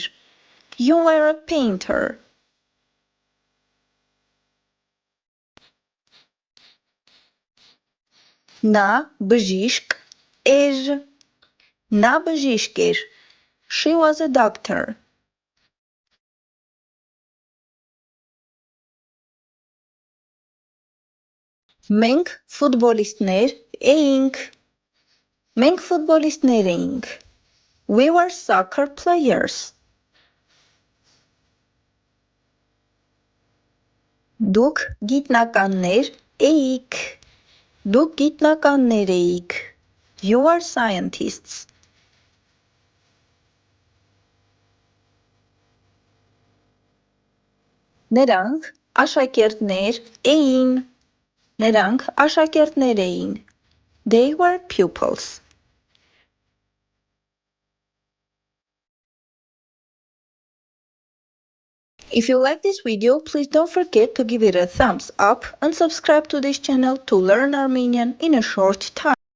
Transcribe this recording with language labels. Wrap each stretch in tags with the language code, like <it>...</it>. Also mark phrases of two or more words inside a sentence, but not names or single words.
<en>You were a painter.</en> <hy>Նա բժիշկ էր, նա բժիշկ էր.</hy> <en>She was a doctor.</en> <hy>Մենք ֆուտբոլիստներ էինք. Մենք ֆուտբոլիստներ էինք.</hy> <en>We were soccer players.</en> <hy>Դուք գիտնականներ էիք. Դուք գիտնականներ էիք.</hy> <en>You are scientists.</en> <hy>Նրանք աշակերտներ էին. Նրանք աշակերտներ էին.</hy> <en>They were pupils. If you like this video, please don't forget to give it a thumbs up and subscribe to this channel to learn Armenian in a short time.</en>